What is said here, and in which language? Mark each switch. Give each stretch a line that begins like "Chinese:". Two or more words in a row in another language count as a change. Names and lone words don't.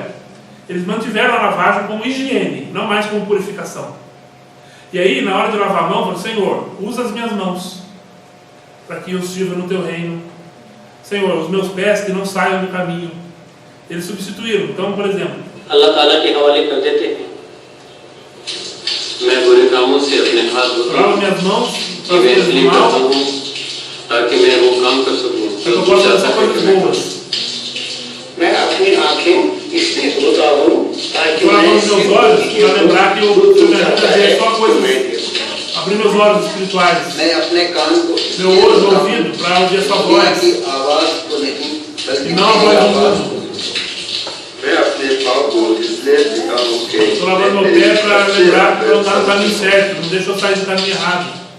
Portuguese: Eles mantiveram a lavagem como higiene, não mais como purificação. E aí, na hora de lavar a mão, falaram: Senhor, usa as minhas mãos, para que eu sirva no teu reino. Senhor, os meus pés que não saiam do caminho. Eles substituíram. Então, por exemplo,
Urdu: اللہ تعالیٰ کے حوالے کر دیتے ہیں۔ میں برے کاموں سے اپنے ہاتھ دھوتا ہوں کہ میں اس لیے کرتا ہوں تاکہ میں وہ کام کر سکوں جو تو چاہتا ہے. میں اپنی آنکھیں اس لیے دھوتا ہوں تاکہ میں
Portuguese: abrir meus olhos espirituais, meu olho, meu ouvido, para ouvir a sua voz, e não a voz do mundo. Estou lavando meu pé para lembrar que eu estou no caminho certo, não deixa eu sair do caminho errado.